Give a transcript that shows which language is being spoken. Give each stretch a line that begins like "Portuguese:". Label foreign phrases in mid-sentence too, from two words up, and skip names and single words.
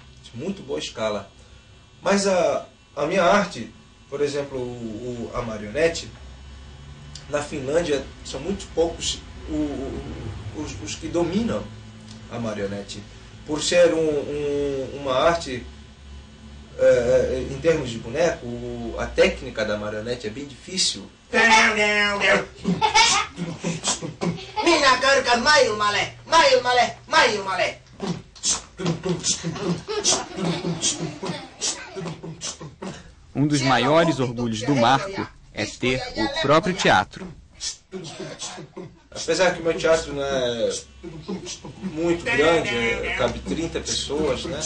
Portuguese: Mas a minha arte, por exemplo, a marionete, na Finlândia são muito poucos os que dominam a marionete. Por ser uma arte, em termos de boneco, a técnica da marionete é bem difícil.
Finnish: Minä körkän maailmalle, maailmalle, maailmalle.
Portuguese: Um dos maiores orgulhos do Marco é ter o próprio teatro. Apesar que o meu teatro não é muito grande, cabe 30 pessoas, né?